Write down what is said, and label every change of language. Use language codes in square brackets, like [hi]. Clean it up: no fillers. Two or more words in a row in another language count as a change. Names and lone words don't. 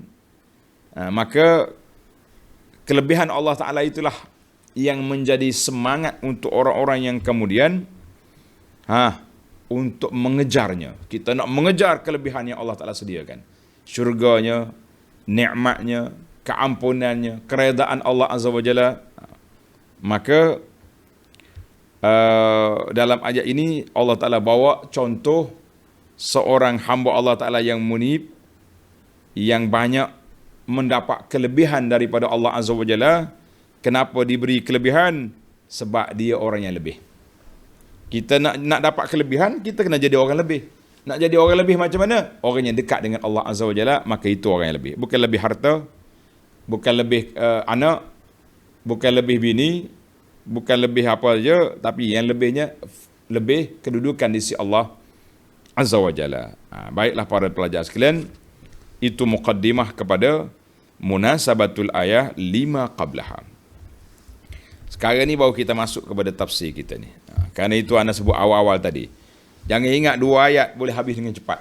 [ms] Maka kelebihan Allah Ta'ala itulah yang menjadi semangat untuk orang-orang yang kemudian untuk mengejarnya. Kita nak mengejar kelebihan yang Allah Ta'ala sediakan. Syurganya, nikmatnya, keampunannya, keredaan Allah [ar] عز وجل. [ms] Maka dalam ayat ini Allah Ta'ala bawa contoh seorang hamba Allah Ta'ala yang munib, yang banyak mendapat kelebihan daripada Allah [ar] عز وجل. [ms] Kenapa diberi kelebihan? Sebab dia orang yang lebih. Kita nak dapat kelebihan, kita kena jadi orang lebih. Nak jadi orang lebih macam mana? Orang yang dekat dengan Allah [ar] عز وجل, [ms] maka itu orang yang lebih. Bukan lebih harta, bukan lebih anak, bukan lebih bini, bukan lebih apa saja, tapi yang lebihnya lebih kedudukan di sisi Allah [ar] عز وجل. [ms] Baiklah para pelajar sekalian, itu muqaddimah kepada [ar] مناسبة الآية 5 قبلها. [ms] Sekarang ni baru kita masuk kepada tafsir kita ni. Kerana itu anda sebut awal-awal tadi. Jangan ingat 2 ayat boleh habis dengan cepat.